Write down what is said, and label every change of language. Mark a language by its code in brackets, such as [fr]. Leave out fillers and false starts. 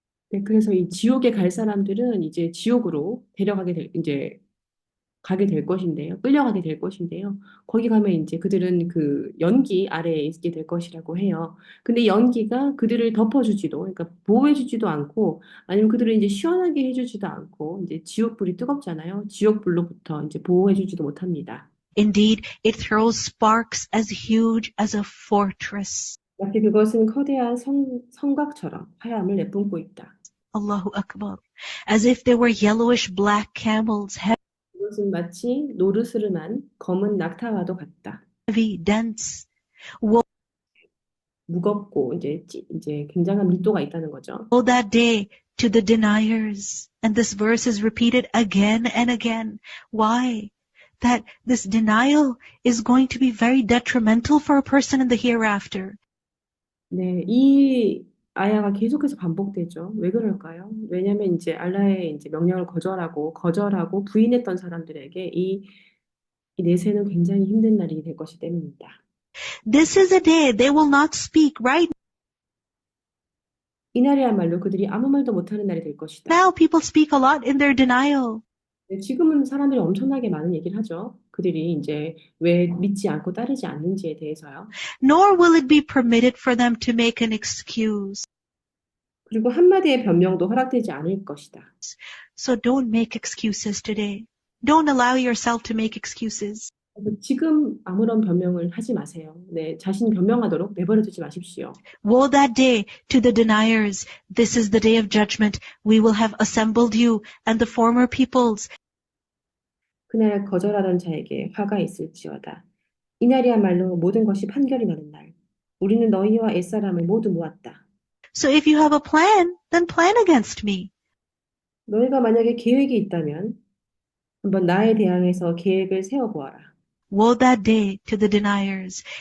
[ko] 네, 그래서 이 지옥에 갈 사람들은 이제 지옥으로 이제 가게 될 것인데요. 끌려가게 될 것인데요. 거기 가면 이제 그들은 그 연기 아래에 있게 될 것이라고 해요. 근데 이 연기가 그들을 덮어주지도, 그러니까 보호해주지도 않고, 아니면 그들을 이제 시원하게 해주지도 않고, 이제 지옥불이 뜨겁잖아요. 지옥불로부터 이제 보호해주지도 못합니다. [en] Indeed, it throws sparks as huge as a fortress. [ko] 마치 그것은 거대한 성곽처럼 화염을 내뿜고 있다. [ar] Allahu Akbar. [en] As if there were yellowish black camels, [ko] 그것은 마치 노르스름한 검은 낙타와도 같다. [en] heavy, dense. [ko] 무겁고 이제 굉장한 밀도가 있다는 거죠. [en] Woe that day to the deniers. And this verse is repeated again and again. Why? That this denial is going to be very detrimental for a person in the hereafter. [ko] 네, 이 아야가 계속해서 반복되죠. 왜 그럴까요? 왜냐하면 이제 알라의 이제 명령을 거절하고 부인했던 사람들에게 이 내세는 굉장히 힘든 날이 될 것이 때문입니다. [en] This is a day they will not speak right [ko] 이날이야말로 그들이 아무 말도 못하는 날이 될 것이다. [en] now. People speak a lot in their denial. [ko] 네, 지금은 사람들이 엄청나게 많은 얘기를 하죠. 그들이 이제 왜 믿지 않고 따르지 않는지에 대해서요. [en] Nor will it be permitted for them to make an excuse. [ko] 그리고 한마디의 변명도 허락되지 않을 것이다. [en] So don't make excuses today. Don't allow yourself to make excuses. [ko] 지금 아무런 변명을 하지 마세요. 네, 자신이 변명하도록 내버려 두지 마십시오. [en] Woe that day to the deniers. This is the day of judgment. We will have assembled you and the former peoples. [ko] 그날 거절하던 자에게 화가 있을지어다. 이날이야말로 모든 것이 판결이 나는 날. 우리는 너희와 옛사람을 모두 모았다. [en] So if you have a plan, then plan against me. [ko] 너희가 만약에 계획이 있다면 한번 나에 대항해서 계획을 세워보아라. [en] Woe that day to the deniers.